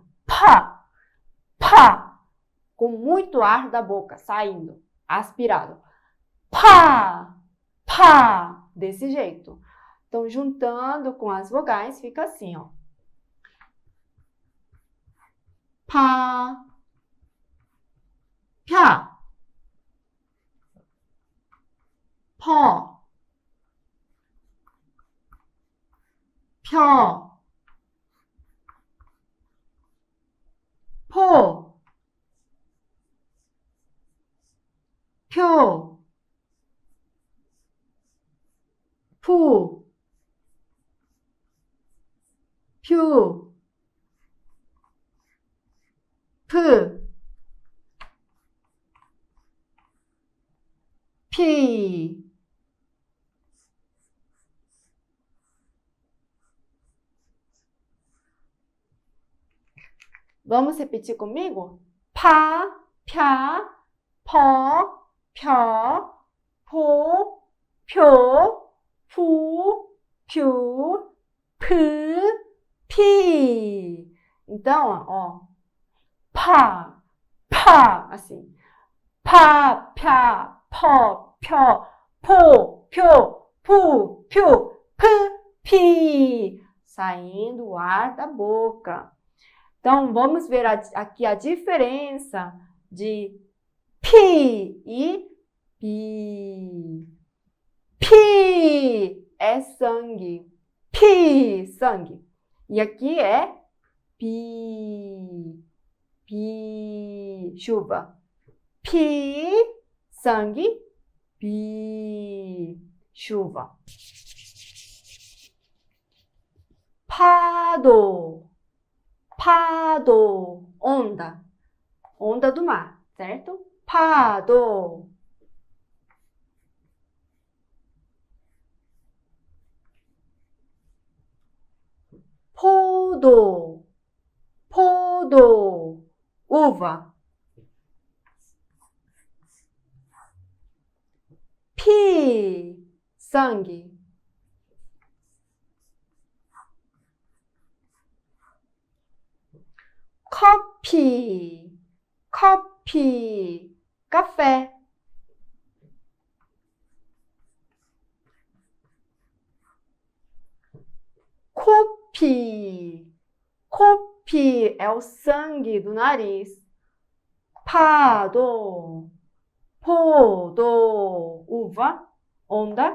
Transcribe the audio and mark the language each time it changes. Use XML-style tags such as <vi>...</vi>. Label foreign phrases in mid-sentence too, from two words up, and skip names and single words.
<pt>Pá, pá. Com muito ar da boca, saindo, aspirado. Pá, pá. Desse jeito. Então, juntando com as vogais, fica assim, ó. Pá.</pt> <ko>펴, 퍼, 펴, 포, 표, 푸, 퓨, 프, 피.</ko> <pt>Vamos repetir comigo?</pt> <ko>파, 펴, 퍼, 펴, 포, 표, 푸, 퓨, 프, 피.</ko> <pt>Então, ó, pá, assim.</pt> <ko>파, 펴, 퍼, 펴, 포, 표, 푸, 퓨, 프, 피.</ko> <pt>Saindo o ar da boca. Então, vamos ver aqui a diferença de pi e pi. Pi é sangue. Pi, sangue. E aqui é pi. Pi, chuva. Pi, sangue. Pi, chuva.</pt> <ko>파도. 파도,</ko> <pt>onda. Onda do mar, certo?</pt> <ko>파도. 포도.</ko> <pt>포도, uva. 피, sangue.</pt> <ko>커피,</ko> <pt>café. Copi é o sangue do nariz. 파도, 포도, uva, onda.</pt>